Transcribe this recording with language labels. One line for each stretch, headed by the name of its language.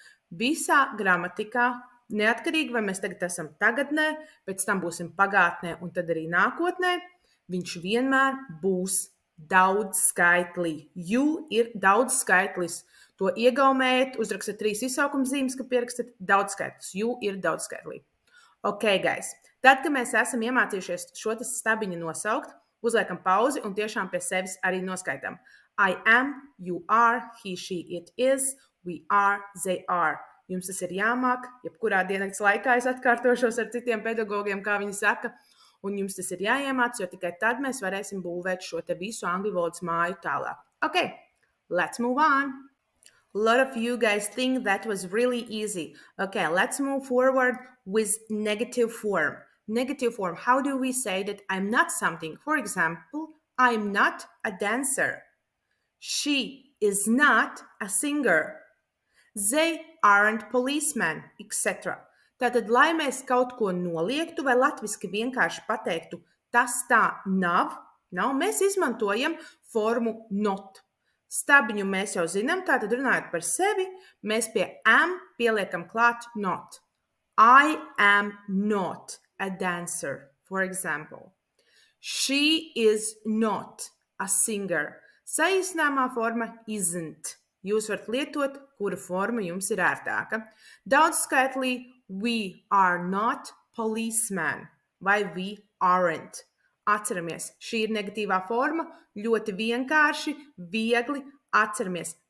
Latvian: Visā gramatikā, neatkarīgi, vai mēs tagad esam tagadnē, pēc tam būsim pagātnē un tad arī nākotnē, viņš vienmēr būs daudzskaitlī. You ir daudzskaitlis. To iegaumējat, uzrakstat 3 izsaukumzīmes, ka pierakstat daudzskaitlis. You ir daudzskaitlī.
English: Ok, guys.
Latvian: Tad, kad mēs esam iemācījušies šo stabiņu nosaukt, uzliekam pauzi un tiešām pie sevis arī noskaitām.
English: I am, you are, he, she, it is, we are, they are.
Latvian: Jums tas ir jāmāk, jebkurā diennakts laikā es atkārtošos ar citiem pedagogiem, kā viņi saka, un jums tas ir jāiemāc, jo tikai tad mēs varēsim būvēt šo te visu angļu valodas māju tālāk.
English: Okay, let's move on. A lot of you guys think that was really easy. Okay, let's move forward with negative form. Negative form, how do we say that I'm not something? For example, I'm not a dancer. She is not a singer. They aren't policemen, etc.
Latvian: Tātad, lai mēs kaut ko noliektu vai latviski vienkārši pateiktu, tas tā nav, mēs izmantojam formu not. Stabiņu mēs jau zinām, tātad runājot par sevi, mēs pie am pieliekam klāt not.
English: I am not a dancer, for example. She is not a singer.
Latvian: Saīsinājumā forma isn't. Jūs varat lietot, kura forma jums ir ērtāka. Daudzskaitlī
English: we are not policemen
Latvian: vai
English: we aren't.
Latvian: Atceramies, šī ir negatīvā forma, ļoti vienkārši, viegli atceramies.